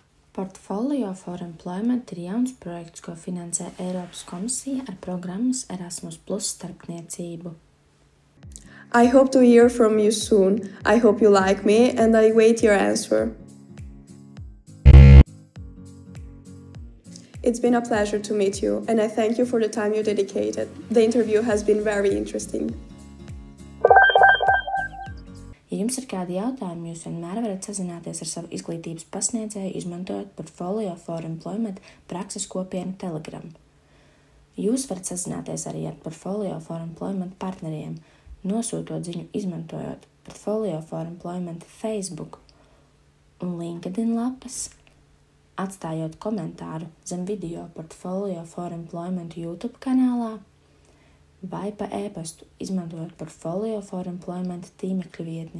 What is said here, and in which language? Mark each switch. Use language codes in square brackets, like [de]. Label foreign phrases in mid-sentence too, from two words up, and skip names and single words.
[lv] Portfolio for Employment ir jauns projekts, ko finansē Eiropas komisija ar programmas Erasmus Plus starpniecību. [en] I hope to hear from you soon. I hope you like me and I wait your answer. It's been a pleasure to meet you and I thank you for the time you dedicated. The interview has been very interesting. [lv] Ja jums ir kādi jautājumi, jūs vienmēr varat sazināties ar savu izglītības pasniedzēju, izmantojot Portfolio for Employment prakses kopienu Telegram. Jūs varat sazināties arī ar Portfolio for Employment partneriem, nosūtot ziņu izmantojot Portfolio for Employment Facebook un LinkedIn lapas, atstājot komentāru zem video Portfolio for Employment YouTube kanālā vai pa e-pastu, izmantojot Portfolio for Employment tīmekļa vietni.